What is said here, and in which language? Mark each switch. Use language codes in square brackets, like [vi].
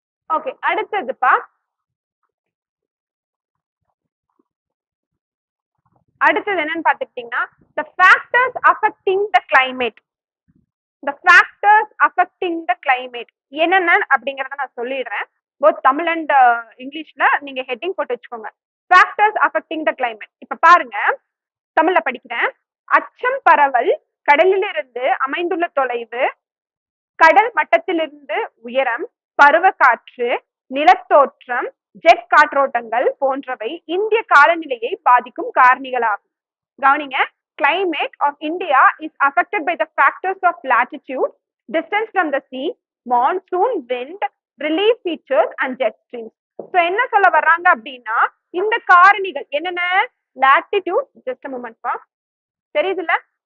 [ta] Okay, அடுத்ததுப்பா, அடுத்தது என்னன்னு பாத்துக்கிட்டீங்கன்னா [en] the factors affecting the climate. the factors affecting the climate [ta] என்னென்ன அப்படிங்கறத நான் சொல்லிடுறேன். போத் தமிழ் அண்ட் இங்கிலீஷ்ல நீங்க ஹெட்டிங் போட்டு வச்சுக்கோங்க. [en] factors affecting the climate. [ta] இப்ப பாருங்க, தமிழ்ல படிக்கிறேன். அச்சம் பரவல், கடலிலிருந்து அமைந்துள்ள தொலைவு, கடல் மட்டத்திலிருந்து உயரம், பருவ காற்று, நிலத்தோற்றம், ஜெட் காற்றோட்டங்கள் போன்றவை இந்திய காலநிலையை பாதிக்கும் காரணிகளாகும். கவனிங்க, [en] climate of India is affected by the factors of latitude, distance from the sea, monsoon, wind, relief features and jet streams. [ta] So என்ன சொல்ல வர்றாங்க அப்படின்னா, இந்த காரணிகள் என்னென்ன? [en] latitude, just a moment [ta] பா, தெரியுதுல்ல?